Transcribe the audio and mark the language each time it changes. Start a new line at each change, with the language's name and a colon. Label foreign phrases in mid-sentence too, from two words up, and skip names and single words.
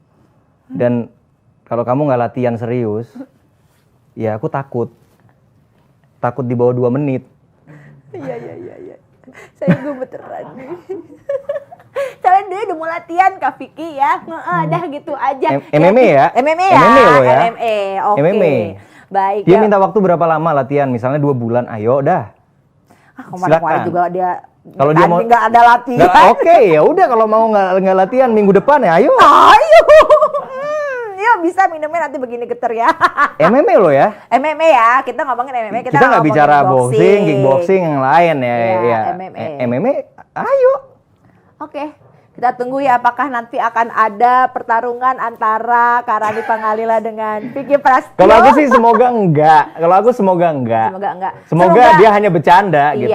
Indonesian: Dan kalau kamu nggak latihan serius, ya aku takut di bawah 2 menit. Iya. Saya gemeteran nih. Soalnya dia udah mau latihan Kak Vicky ya. Dah gitu aja. MMA ya? MMA ya? MMA loh ya? MMA, oke. MMA. Baik. Dia minta waktu berapa lama latihan? Misalnya 2 bulan, ayo dah. Kemarin juga dia kalau dia mau nggak ada latihan. Oke, ya udah kalau mau nggak latihan minggu depan ya ayo. Yuk bisa minumnya nanti begini geter ya. MMA lo ya? MMA ya, kita ngomongin MMA. Kita nggak bicara
English: boxing, kickboxing
Indonesian: yang lain ya. MMA, ayo. Oke, kita tunggu ya apakah nanti akan ada pertarungan antara Karandi Pangalila dengan Vicky Prasetyo. Kalau aku sih semoga enggak. Semoga dia hanya bercanda gitu.